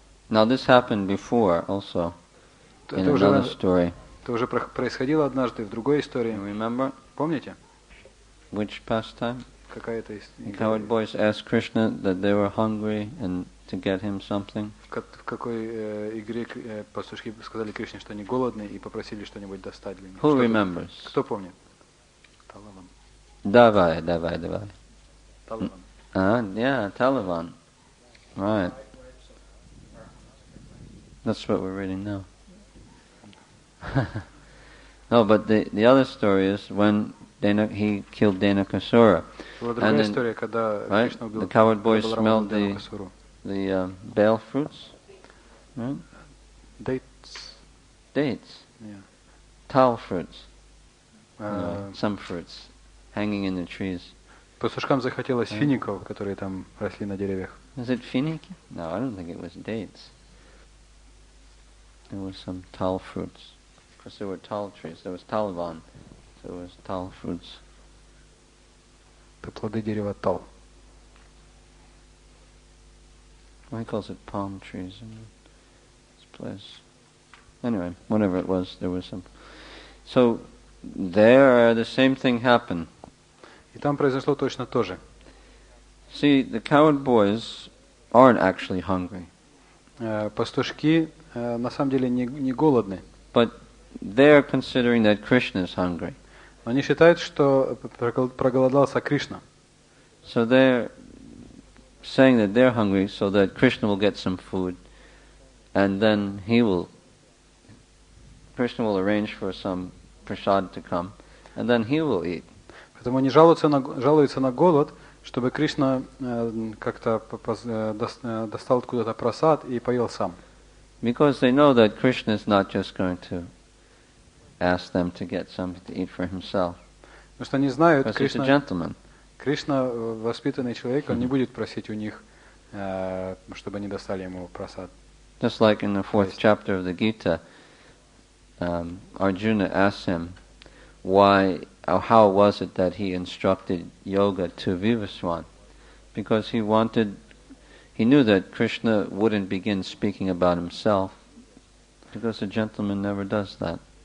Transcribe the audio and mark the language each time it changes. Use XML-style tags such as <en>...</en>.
<en>Now this happened before also in another story.</en> <ru>Это уже происходило однажды в другой истории.</ru> <en>Remember?</en> <ru>Помните?</ru> <en>Which pastime?</en> <ru>Какая это</ru> <en>The cowherd boys asked Krishna that they were hungry and to get him something.</en> <ru>В какой игре пастушки сказали Кришне, что они голодны, и попросили что-нибудь достать для них?</ru> <en>Who remembers?</en> <ru>Кто помнит? Таlavан. Давай. Таlavан.</ru> <en>Yeah, Talavan. Right. That's what we're reading now. No, but the other story is when he killed Denakasura. And then, right, the cowherd boys smelled the bale fruits, right? Dates. Yeah. Tal fruits. Some fruits hanging in the trees.</en> <ru>Пастушкам захотелось фиников, которые там росли на деревьях.</ru> <en>Is it finiki? No, I don't think it was dates. There was some tal fruits. Of course, there were tal trees. There was talavan. So there was tal fruits.</en> <ru>Это плоды дерева тал.</ru> <en>Well, he calls it palm trees in this place. Anyway, whatever it was, there was some. So there, the same thing happened.</en> <ru>И там произошло точно то же.</ru> <en>See, the cowherd boys aren't actually hungry.</en> <ru>Пастушки на самом деле не голодны.</ru> <en>But they're considering that Krishna is hungry.</en> <ru>Но они считают, что проголодался Кришна.</ru> <en>So they're saying that they're hungry so that Krishna will get some food, and then Krishna will arrange for some prasad to come, and then he will eat.</en> <ru>Поэтому они жалуются на голод, чтобы Кришна как-то достал откуда-то прасад и поел сам.</ru> <en>Because they know that Krishna is not just going to ask them to get something to eat for himself.</en> <ru>Потому что они знают,</ru> <en>Because he's a gentleman.</en> <ru>Кришна воспитанный человек, он не будет просить у них, чтобы они достали ему прасад.</ru> <en>Just like in the 4th chapter of the Gita, Arjuna asked him how was it that he instructed yoga to Vivaswan? Because he knew that Krishna wouldn't begin speaking about himself, because a gentleman never does that.</en>